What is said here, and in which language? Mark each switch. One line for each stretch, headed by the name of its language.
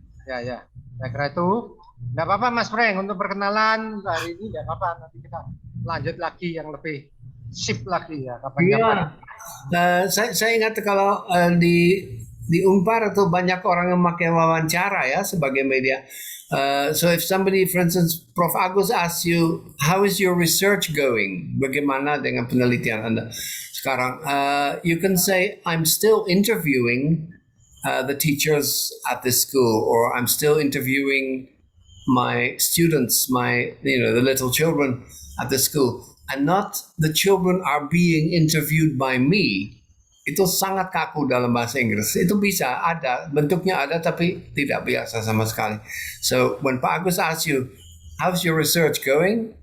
Indonesian: Saya kira itu. Enggak apa-apa Mas Frank untuk perkenalan hari ini enggak apa-apa. Nanti kita lanjut lagi yang lebih sip lagi ya kapan-kapan. Saya ingat kalau di Unpar itu banyak orang yang memakai wawancara ya sebagai media.
English: So if somebody, for instance, Prof. Agus asks you, how is your research going?
Indonesian: Bagaimana dengan penelitian Anda sekarang?
English: You can say, I'm still interviewing the teachers at this school, or I'm still interviewing my students, the little children at the school, and not the children are being interviewed by me.
Indonesian: Itu sangat kaku dalam bahasa Inggris. Itu bisa ada, bentuknya ada tapi tidak biasa sama sekali.
English: So when Pak Agus asks you, how's your research going?